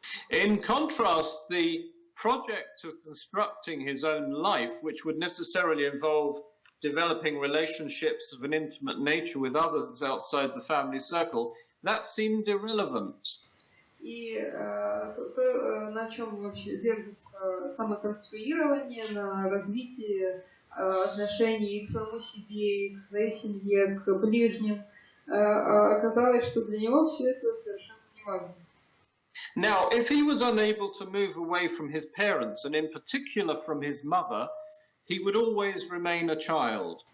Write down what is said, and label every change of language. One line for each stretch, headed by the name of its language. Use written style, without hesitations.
English: In contrast, the project of constructing his own life, which would necessarily involve developing relationships of an intimate nature with others outside the family circle, that seemed irrelevant.
Russian: И то, на чем вообще держится самоконструирование, на развитии отношений и к самому себе, и к своей семье, к ближним, оказалось, что для него все это совершенно не важно.
English: Now, if he was unable to move away from his parents, and in particular from his mother, he would always remain a child.